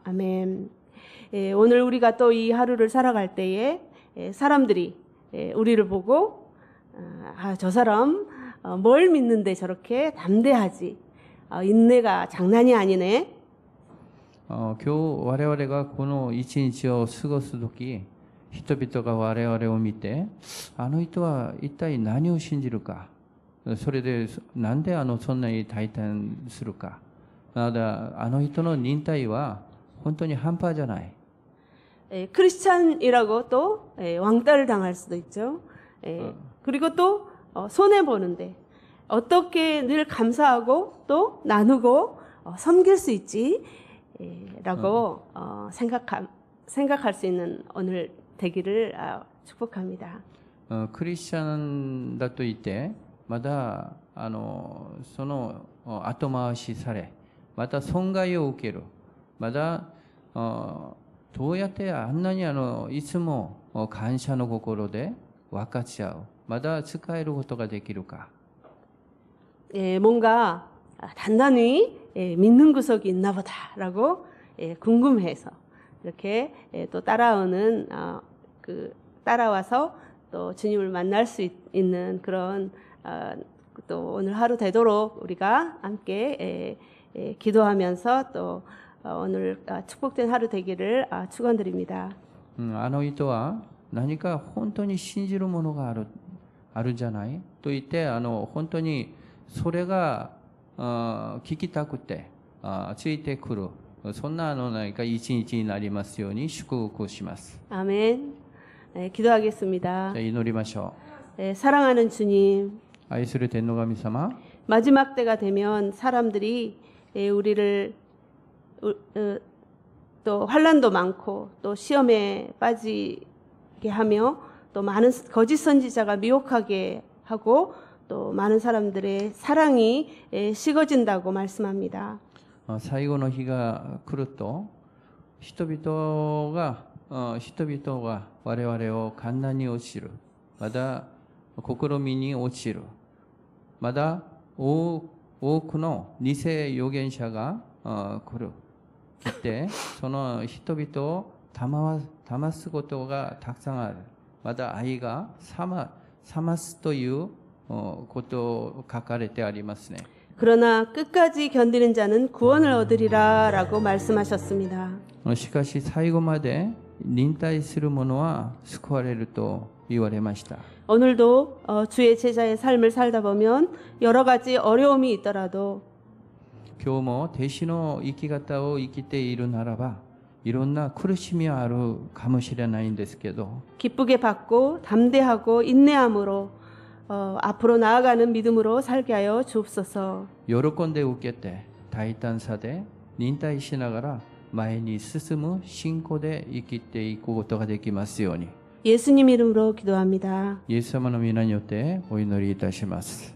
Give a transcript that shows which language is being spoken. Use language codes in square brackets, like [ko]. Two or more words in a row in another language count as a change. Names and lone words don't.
[ko] 아멘. 오늘 우리가 또 이 하루를 살아갈 때에 사람들이 우리를 보고 저 사람 뭘 믿는데 저렇게 담대하지? 인내가 장난이 아니네. [ja] 今日我々がこの一日を過ごす時、人々が我々を見て、あの人は一体何を信じるか、それでなんでそんなに大胆するか、まだあの人の忍耐は本当に半端じゃない。 [ko] 크리스찬이라고 또 왕따를 당할 수도 있죠. 그리고 또 손해 보는데 어떻게 늘 감사하고 또 나누고 섬길 수 있지? 라고 생각할 수 있는 오늘 되기를 축복합니다. [ja] クリスチャンだと言ってまだその後回しされ、また損害を受ける、まだどうやってあんなにいつも感謝の心で分かち合う、まだ使えることができるか。 [ko] 뭔가 단단히 믿는 구석이 있나 보다라고 궁금해서 이렇게 또 따라오는 따라와서 또 주님을 만날 수 있는 그런 또 오늘 하루 되도록 우리가 함께 기도하면서 또 오늘 축복된 하루 되기를 축원드립니다. [ja] あの人は何か本当に信じるものがあるんじゃないと言って本当にそれが聞きたくてついてくる、そんな何か一日になりますように祝福します。 [ko] 아멘. 기도하겠습니다. [ja] じゃあ祈りましょ [ko] 사랑하는 주님, [ja] う。愛する天の神様、 [ko] 마지막 때가 되면 사람들이 우리를 또 환난도 많고 또 시험에 빠지게 하며 또 많은 거짓 선지자가 미혹하게 하고 또 많은 사람들의 사랑이 식어진다고 말씀합니다. [ja] 最後の日が来ると人々が我々を簡単に落ちる、また試みに落ちる、また多くの偽預言者が来てその人々を騙すことがたくさんある。また愛が冷ますということ書かれてありますね。 [ko] 그러나 끝까지 견디는 자는 구원을 얻으리라라고 말씀하셨습니다. [ja] しかし最後まで忍耐する者は救われると言われました。 [ko] 오늘도 주의 제자의 삶을 살다 보면 여러 가지 어려움이 있더라도 [ja] 今日も弟子の生き方を生きているならばいろんな苦しみはあるかもしれないんですけど、 [ko] 기쁘게 받고 담대하고 인내함으로 앞으로 나아가는 믿음으로 살게 하여 주옵소서. [ja] 喜んで受けて大胆さで忍耐しながら前に進む信仰で生きていくことができますように、 [ko] 예수님 이름으로 기도합니다. [ja] イエス様の皆によってお祈りいたします。